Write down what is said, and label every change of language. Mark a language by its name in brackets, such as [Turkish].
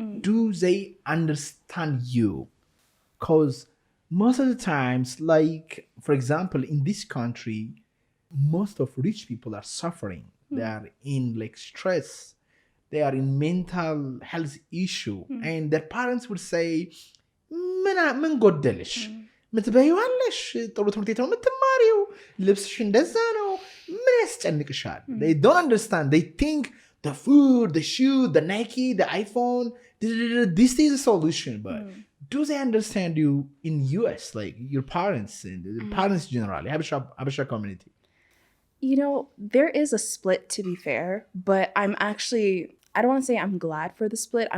[English] Do they understand you? Because most of the times, like, for example, in this country, most of rich people are suffering. They are in like stress. they are in mental health issue, and their parents would say, [Amharic] ምን ጎደልሽ? ምትበይው አለሽ፣ ጥሩ ትምህርት ቤት ነው የምትማሪው፣ ልብስሽ እንደዛ ነው፣ ምን ያስጨንቅሻል? [English] They don't understand. They think the food, the shoe, the Nike, the iPhone, this is a solution. But do they understand you in US, like your parents and the parents generally, Habesha community? You know, there is a split, to be fair, but I don't want to say I'm glad for the split.